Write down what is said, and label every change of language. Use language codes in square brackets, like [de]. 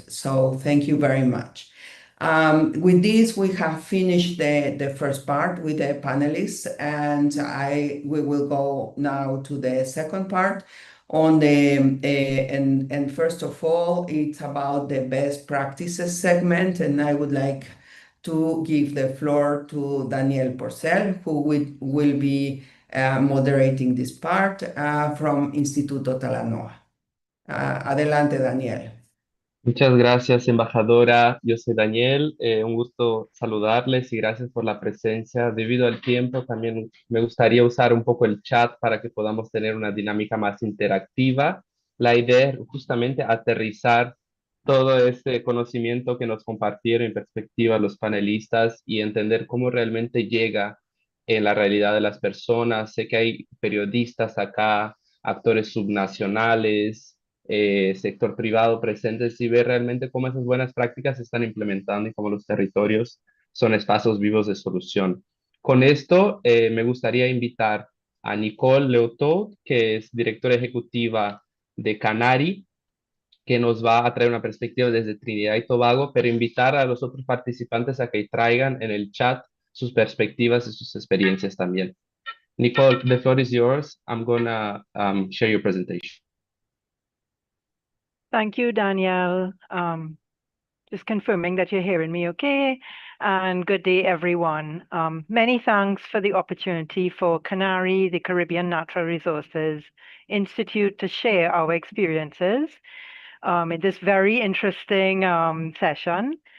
[en] So thank you very much. With this, we have finished the first part with the panelists, and we will go now to the second part on and first of all, it's about the best practices segment, and I would like to give the floor to Daniel Porcel, who will be moderating this part from Instituto Talanoa. [es] Adelante, Daniel. Muchas gracias, embajadora. Yo soy Daniel. Un gusto saludarles y gracias por la presencia. Debido al tiempo, también me gustaría usar un poco el chat para que podamos tener una dinámica más interactiva. La idea es justamente aterrizar todo este conocimiento que nos compartieron en perspectiva los panelistas y entender cómo realmente llega en la realidad de las personas. Sé que hay periodistas acá, actores subnacionales, sector privado presentes y ver realmente cómo esas buenas prácticas se están implementando y cómo los territorios son espacios vivos de solución. Con esto, me gustaría invitar a Nicole Leotot, que es directora ejecutiva de Canari, que nos va a traer una perspectiva desde Trinidad y Tobago, pero invitar a los otros participantes a que traigan en el chat sus perspectivas y sus experiencias también. [en] Nicole, the floor is yours. I'm gonna share your presentation. Thank you, Danielle. Just confirming that you're hearing me okay. And good day, everyone. Many thanks for the opportunity for Canari, the Caribbean Natural Resources Institute, to share our experiences in this very interesting session.